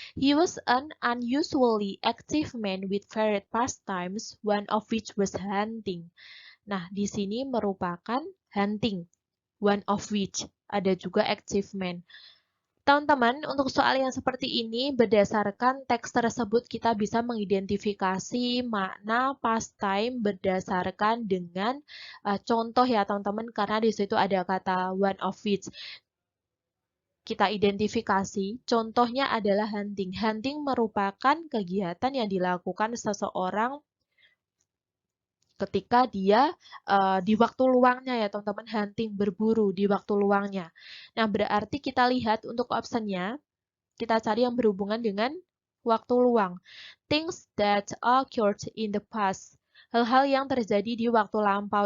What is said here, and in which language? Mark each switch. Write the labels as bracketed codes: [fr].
[en] He was an unusually active man with varied pastimes, one of which was hunting. [id] Nah, di sini merupakan hunting. [en] One of which. [id] Ada juga [en] active man. [id] Teman-teman, untuk soal yang seperti ini, berdasarkan teks tersebut kita bisa mengidentifikasi makna pastime berdasarkan dengan contoh ya teman-teman, karena di situ ada kata [en] one of which. [id] Kita identifikasi, contohnya adalah hunting. Hunting merupakan kegiatan yang dilakukan seseorang ketika dia di waktu luangnya ya teman-teman, hunting, berburu di waktu luangnya. Nah, berarti kita lihat untuk optionnya, kita cari yang berhubungan dengan waktu luang. [en] Things that occurred in the past. [id] Hal-hal yang terjadi di waktu lampau.